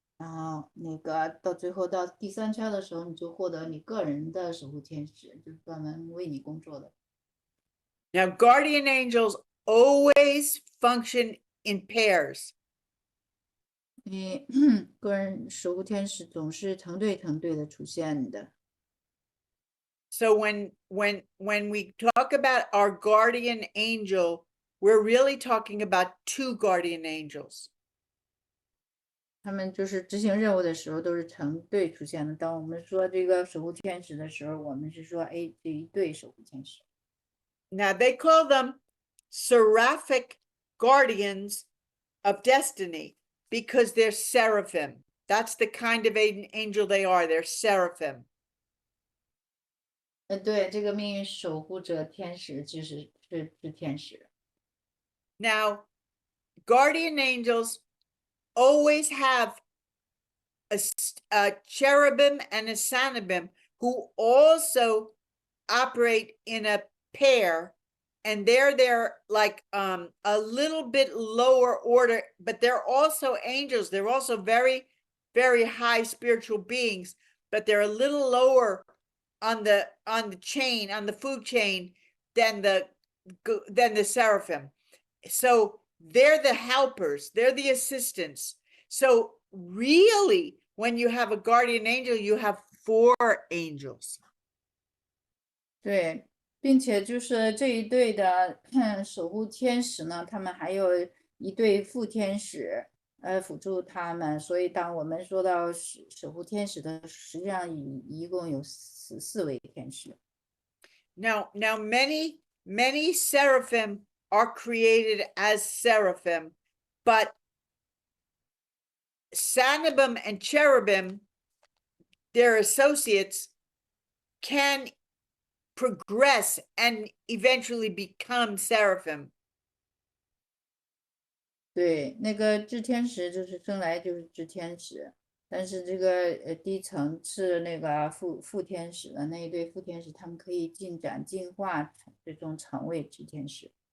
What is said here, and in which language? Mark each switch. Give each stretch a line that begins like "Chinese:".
Chinese: 然后那个到最后到第3圈的时候，你就获得你个人的守护天使，就是专门为你工作的。
English: Now, guardian angels always function in pairs.
Chinese: 你个人守护天使总是成对的出现的。
English: So when we talk about our guardian angel, we're really talking about 2 guardian angels.
Chinese: 他们就是执行任务的时候都是成对出现的。当我们说这个守护天使的时候，我们是说，哎，这一对守护天使。
English: Now they call them seraphic guardians of destiny because they're seraphim. That's the kind of angel they are. They're seraphim.
Chinese: 对，这个命运守护者天使是天使。
English: Now, guardian angels always have a cherubim and a sanibim who also operate in a pair, and they're like a little bit lower order, but they're also angels. They're also very, very high spiritual beings, but they're a little lower on the chain, on the food chain, than the seraphim. So they're the helpers, they're the assistants. So really, when you have a guardian angel, you have 4 angels.
Chinese: 对，并且就是这一对的守护天使呢，他们还有一对副天使，辅助他们。所以当我们说到守护天使的，实际上一共有4位天使。
English: Now many seraphim are created as seraphim, but sanibim and cherubim, their associates, can progress and eventually become seraphim.
Chinese: 对，那个炽天使就是生来就是炽天使，但是这个低层次那个副天使的那一对副天使，他们可以进化，最终成为炽天使。